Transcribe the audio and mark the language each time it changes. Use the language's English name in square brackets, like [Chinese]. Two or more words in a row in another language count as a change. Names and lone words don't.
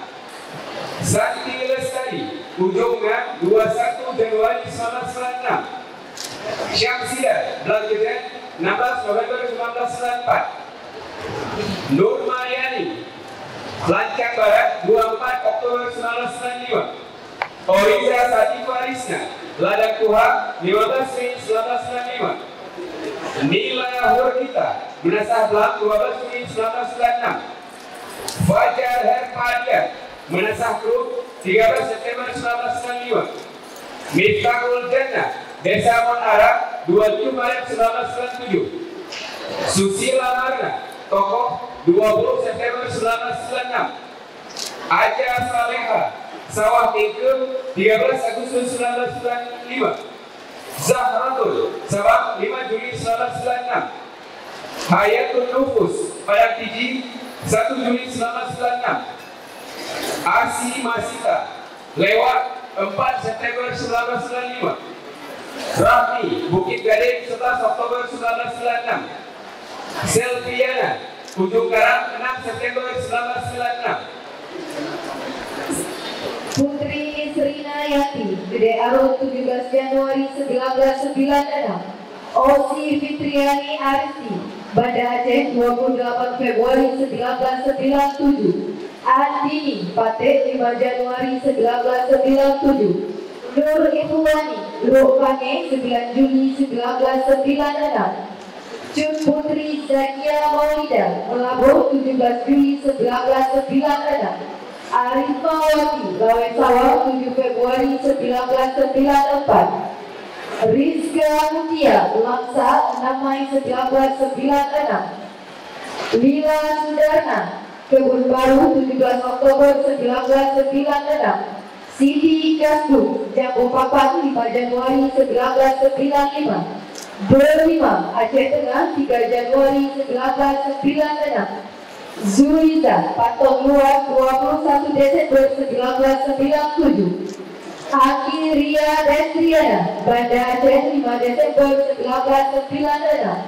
[Indonesian] Santi Lestari Ujung Gang 21 Januari 1996. Syamsida Blankedan 16 November 1994. Nur Mariani Lancang Barat 24 Oktober 1995. Oriza Satifa Rizna Ladang Tuha 15 Mei 1995. Nila Hurkita Menasah Blang 12 Juni 1996. Fajar Herpadia Menasah Kru 13 September 1995. Miftahul Jannah Desa Monara 27 Maret 1997. Susila Marna Tokoh 20 September 1996. Aja Saleha Sawah Tingkem 13 Agustus 1995. Zahratul Sabang 5 Juli 1996. Hayatul Nufus Padang Tiji 1 Juli 1996. Asi Masita Lewat 4 September 1995. Rahmi Bukit Gading 11 Oktober 1996. Selviana Ujung Karang 6 September 1996. Putri Srina Yati Gede Arun 17 Januari 1996. Osi Fitriani Aristi Banda Aceh 28 Februari 1997. Andini Pate 5 Januari 1997. Nur Ikhwani Lukane 9 Juni 1996. Cun Putri Zakia Maulida Melabuh 17 Juli 1996. Arifawati Lawen Sawah 7 Februari 1994. Rizka Mutia Langsa 6 Mei 1996. Lila Sudarna Kebun Baru 17 Oktober 1996. Siti Kasdu Jambu Papan 5 Januari 1995. Berlima Aceh Tengah 3 Januari 1996. Zuliza Patong Luar 21 Desember 1997. Aki Ria Destriana Banda Aceh 5 Desember 1996.